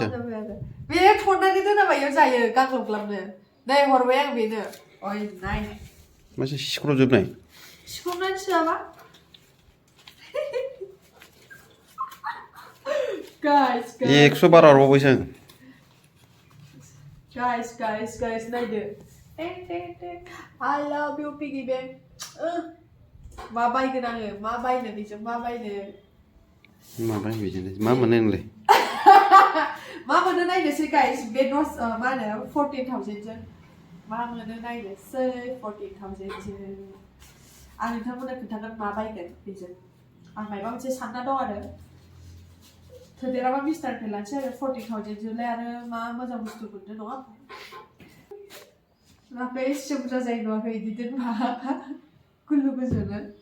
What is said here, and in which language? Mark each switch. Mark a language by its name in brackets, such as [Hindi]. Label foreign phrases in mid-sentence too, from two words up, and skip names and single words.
[Bodo] बे थननानै दोनाबा इयाव जायो गाग्लोबग्लाबनो नै हरबाय आं बेनो ओइ नाय मासे सिख्र'जोबनाय सिख्र'नानै सोआबा गाइस 100 बारा हरबावबायसो आं गाइस नायदो [English] I love you piggy bank [Bodo] मा बायगोन आङो मा बायनो बेजों मा बायनो मा मोनो नोंलाय मा मोनो नायनोसै गाइस बे मा होनो 14000 जों मा मोनो नायनोसै 14000 जों आं नोंथांमोननो खोन्थागोन मा बायगोन बेजों आं माबा मोनसे सानना दं आरो थोदेराबा मिस्टारनिफ्राय लानोसै आरो 14000 जोंलाय आरो मा मोजां बुस्थु मोननो नङा नुवाखै एसे बुरजा जायो नुवाखै बिदि दोनबा गुलु गुजुनो